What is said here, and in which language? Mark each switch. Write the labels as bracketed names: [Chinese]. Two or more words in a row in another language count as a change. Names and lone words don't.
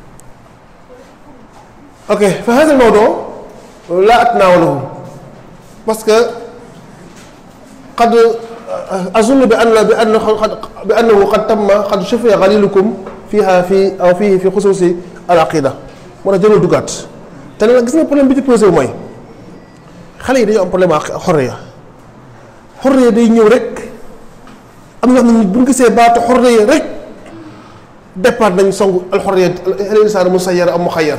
[Arabic] اوكي فهذا الموضوع لا أتناوله بس قد أظن بأنه قد شفي غليلكم فيه في خصوص العقيدة. [Wolof] moo tax jëlal dugaat te nag gis nga problème bi ci posé wu mooy xale yi dañoo am problème ak xorriya day ñëw rek am na ñoo xam ne bu ñu gisee baatu xorriya rek départ nañ songu [Arabic] الحرية الإنسان مسير أم مخير.